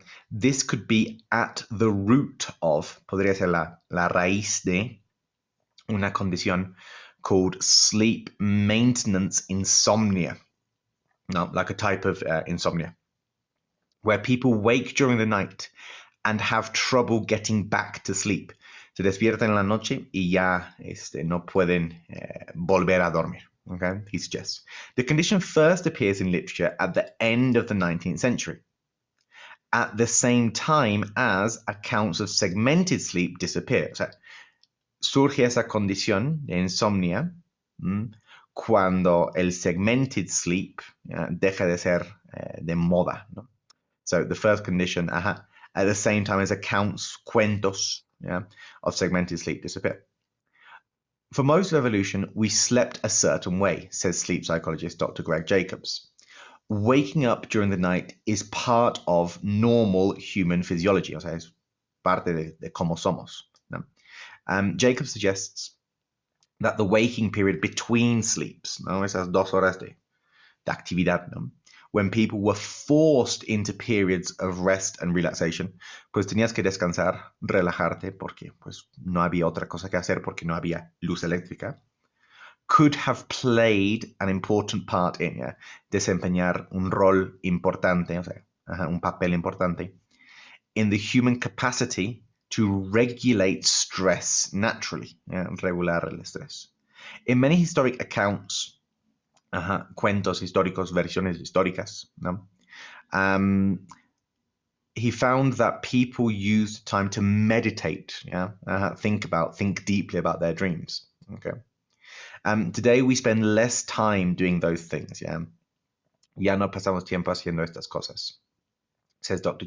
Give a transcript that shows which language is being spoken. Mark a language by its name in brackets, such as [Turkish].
[English] This could be at the root of, [Spanish] podría ser la raíz de, una condición [English] called sleep maintenance insomnia. No, like a type of insomnia, where people wake during the night and have trouble getting back to sleep. [Spanish] Se despiertan en la noche y ya no pueden volver a dormir. [English] Okay, he suggests. The condition first appears in literature at the end of the 19th century, at the same time as accounts of segmented sleep disappear. [Spanish] O sea, surge esa condición de insomnia cuando el segmented sleep deja de ser de moda. ¿No? [English] So the first condition, at the same time as accounts, cuentos of segmented sleep disappear. For most of evolution, we slept a certain way, says sleep psychologist Dr. Greg Jacobs. Waking up during the night is part of normal human physiology, [Spanish] o sea, es parte de cómo somos. ¿No? [English] Jacobs suggests that the waking period between sleeps, ¿no? [Spanish] Esas 2 horas de actividad, ¿no? [English] When people were forced into periods of rest and relaxation, [Spanish] pues tenías que descansar, relajarte, porque pues no había otra cosa que hacer, porque no había luz eléctrica, [English] could have played an important part in, [Spanish] desempeñar un rol importante, o sea, un papel importante, [English] in the human capacity to regulate stress naturally, [Spanish] regular el estrés. [English] In many historic accounts, [Spanish] cuentos históricos, versiones históricas, ¿no? [English] He found that people used time to meditate, think deeply about their dreams. Okay. Today we spend less time doing those things. [Spanish] Ya no pasamos tiempo haciendo estas cosas, says Dr.